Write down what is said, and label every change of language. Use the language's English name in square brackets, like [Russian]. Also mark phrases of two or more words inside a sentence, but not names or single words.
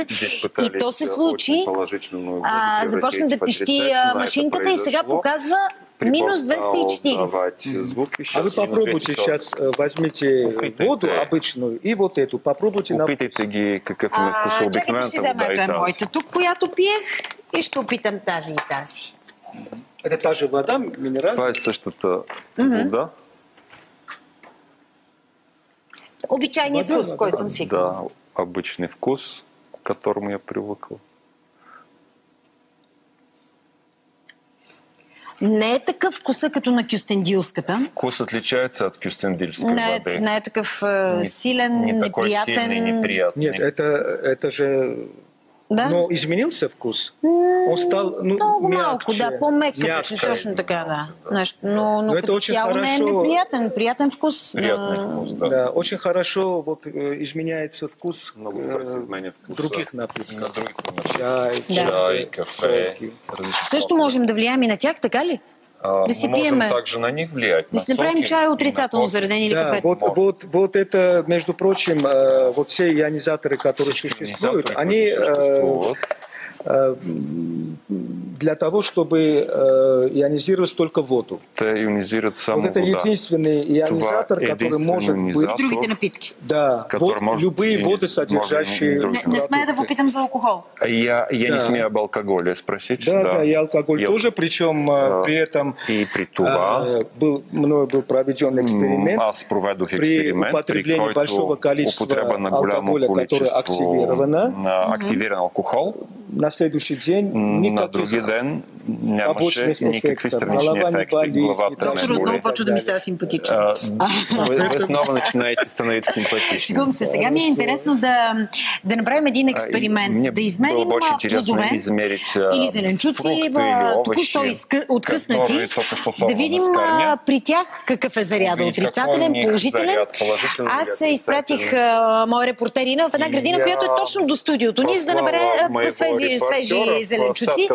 [Bulgarian] И то се случи. Започна да пищи машинката и сега показва минус 240. [Russian] А вы попробуйте сейчас, возьмите воду обычную и вот эту, попробуйте на... [Bulgarian] Опитайте ги какъв е вкус обикновената вода и тази. Моята тук, която пиех, и ще опитам тази и тази. [Russian] Это та же вода, минеральная? [Bulgarian] Това е същата вода. Обичайният вкус, който съм свикнал. [Russian] Да, обичный вкус, к которому я привыкл. [Bulgarian] Не е такъв вкуса като на кюстендилската. [Russian] Вкус отличается от кюстендильской воды. [Bulgarian] Не е такъв силен, неприятен. [Russian] Сильный, неприятный. Нет, это же... Да? Но изменился вкус? Он стал много мягче, [Bulgarian] малко, да, по-мекче, точно така, да. Но като цяло не е неприятен, приятен вкус. [Russian] Приятный вкус, да. Да, очень хорошо вот, изменяется вкус других напитков. Чай, [Bulgarian] кафе. Също можем да влияем и на тях, така ли? Да си [Russian] можем также на них влиять. [Bulgarian] Да си направим чай отрицателно зареден или кафе. [Russian] Вот это, между прочим, вот все ионизаторы, которые существуют, они для того, чтобы ионизировать только воду. [Bulgarian] Те ионизират само [Russian] вот это вода. единственный ионизатор, который может быть... [Bulgarian] Другите напитки. [Russian] Да, любые воды, содержащие... [Bulgarian] Не смея да попитам за алкохол. [Russian] Я не смею об алкоголе спросить. Да, и алкоголь тоже, причем при этом [Bulgarian] и при това, [Russian] мною был проведен эксперимент. [Bulgarian] Аз проведох експеримент, [Russian] при употреблении большого количества алкоголя, которое активирован [Bulgarian] алкохол. [Russian] На следующий день [Bulgarian] на другия ден нямаше никакви странични ефекти. Главата доктор, отново почва да ми става симпатичен. Вие снова начинаете становите симпатични. Шегувам се. Сега ми е интересно да направим един експеримент. Да измерим плодове или зеленчуци, току-що откъснати. Да видим при тях какъв е заряда. Отрицателен, положителен. Аз изпратих моя репортерина в една градина, която е точно до студиото ни, за да набере свежи зеленчуци.